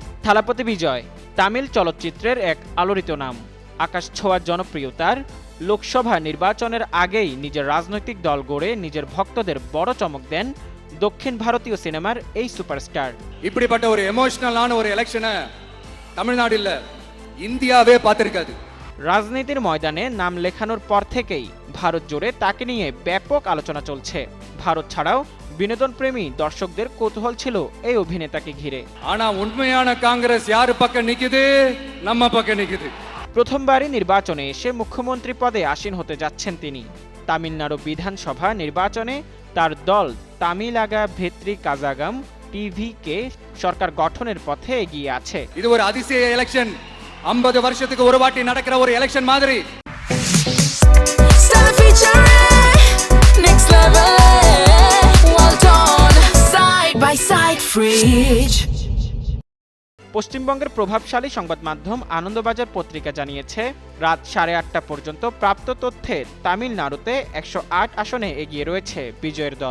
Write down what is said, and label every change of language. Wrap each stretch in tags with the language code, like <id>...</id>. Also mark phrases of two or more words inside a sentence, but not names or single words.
<bn>থালাপতি বিজয় তামিল চলচ্চিত্রের এক আলোড়িত নাম। আকাশ ছোঁয়া জনপ্রিয়তার লোকসভা নির্বাচনের আগেই নিজের রাজনৈতিক দল গড়ে নিজের ভক্তদের বড় চমক দেন দক্ষিণ ভারতীয় সিনেমার এই সুপারস্টার।</bn> <ta>இப்படிப்பட்ட ஒரு எமோஷனலான ஒரு எலெக்ஷனை தமிழ்நாடு இல்ல இந்தியாவே பார்த்திருக்காது।</ta> <bn>রাজনীতির ময়দানে নাম লেখানোর পর থেকেই ভারত জুড়ে তাকে নিয়ে ব্যাপক আলোচনা চলছে। ভারত ছাড়াও বিনোদনপ্রেমী দর্শকদের কৌতূহল ছিল এই অভিনেতাকে ঘিরে।</bn> <ta>ஆனா உண்மையான காங்கிரஸ் யாரு பக்கம் நிக்குது? நம்ம பக்கம் நிக்குது।</ta> <bn>প্রথমবারই নির্বাচনে এসে মুখ্যমন্ত্রী পদে আসীন হতে যাচ্ছেন তিনি। তামিলনাড়ু বিধানসভা নির্বাচনে তার দল তামিলাগা ভেত্রি কাজাগাম টিভিকে সরকার গঠনের পথে এগিয়ে আছে।</bn> <ta>இது ஒரு அதிசய எலெக்ஷன், 50 வருஷத்துக்கு ஒரு வாட்டி நடக்கிற ஒரு எலெக்ஷன் மாதிரி।</ta> <bn>পশ্চিমবঙ্গের প্রভাবশালী সংবাদ মাধ্যম আনন্দবাজার পত্রিকা জানিয়েছে, রাত 8:30 পর্যন্ত প্রাপ্ত তথ্যে তামিলনাড়ুতে 108 আসনে এগিয়ে রয়েছে বিজয়ের দল।</bn>